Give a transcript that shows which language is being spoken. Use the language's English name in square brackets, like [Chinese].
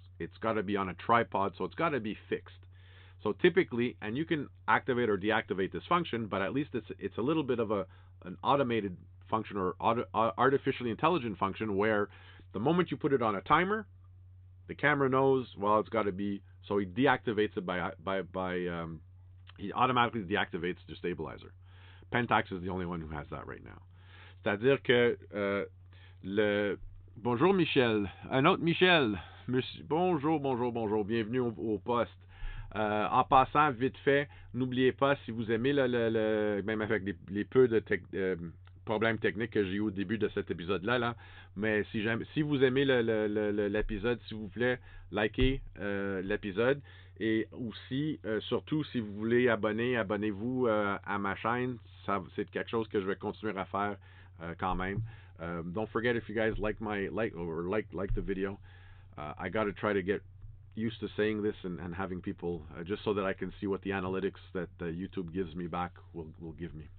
[English] It's got to be on a tripod, so it's got to be fixed. So typically, and you can activate or deactivate this function, but at least it's a little bit of an automated function or artificially intelligent function where the moment you put it on a timer, the camera knows, well, it's got to be, so he deactivates it he automatically deactivates the stabilizer. Pentax is the only one who has that right now. [French] C'est-à-dire que bonjour Michel, un autre Michel, bonjour, bienvenue au poste. En passant, vite fait, n'oubliez pas, si vous aimez même avec les peu de problèmes techniques que j'ai eu au début de cet épisode-là, mais si vous aimez l'épisode, s'il vous plaît, likez l'épisode. Et aussi, surtout, si vous voulez abonnez-vous à ma chaîne. C'est quelque chose que je vais continuer à faire quand même. [English] Don't forget, if you guys like the video, I got to try to get used to saying this and having people, just so that I can see what the analytics that YouTube gives me back will give me.